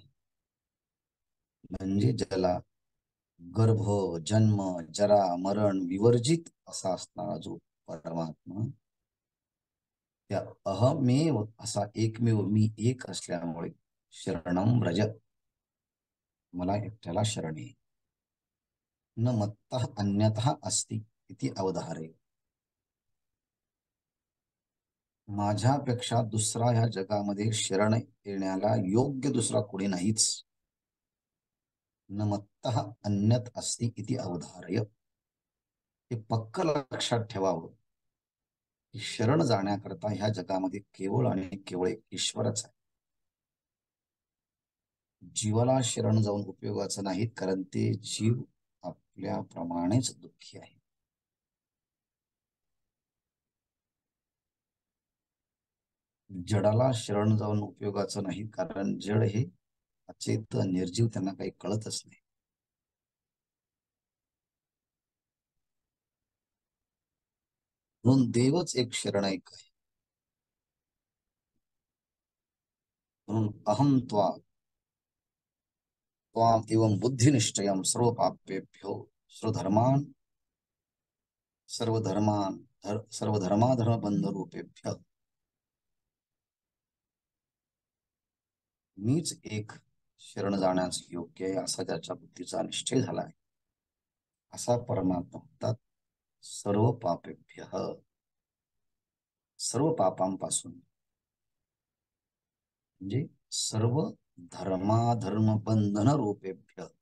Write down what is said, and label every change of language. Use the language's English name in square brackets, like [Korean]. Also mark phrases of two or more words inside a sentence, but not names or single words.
[Marathi] म्हणजे ज्याला गर्भ जन्म जरा मरण विवर्जित असा असणारा जो परमात्मा, त्या अहमेव असा एकमेव मी एक असल्यामुळे [Sanskrit] शरणम व्रज, [Marathi] मला एकट्याला शरण ये. [Sanskrit] न मत्तः अन्यतः अस्ति इति अवधारे. [Marathi] माझ्यापेक्षा दुसरा ह्या जगामध्ये शरण येण्याला योग्य दुसरा कोणी नाहीच. [Sanskrit] न मत्तः अन्यत अस्ति इति अवधारय. [Marathi] हे पक्क लक्षात ठेवावं की शरण जाण्याकरता ह्या जगामध्ये केवळ आणि केवळ एक ईश्वरच आहे. जीवाला शरण जाऊन उपयोगाचं नाहीत, कारण ते जीव आपल्याप्रमाणेच दुःखी आहे. जडाला शरण जाऊन उपयोगाचं नाही, कारण जड हे अचेत निर्जीव, त्यांना काही कळतच नाही. म्हणून देवच एक शरणैक आहे. [Sanskrit] म्हणून अहम त्वाम एवं बुद्धिनिश्चयम सर्व पापेभ्यो स्वधर्मान सर्वधर्माधर्म बंध रूपेभ्य. [Marathi] मीच एक शरण जाण्यास योग्य आहे असा त्याच्या बुद्धीचा निश्चय झाला आहे, असा परमात्मा म्हणतात. [Sanskrit] सर्व पापेभ्य, [Marathi] सर्व पापांपासून, म्हणजे [Sanskrit] सर्व धर्माधर्म बंधन रूपेभ्य.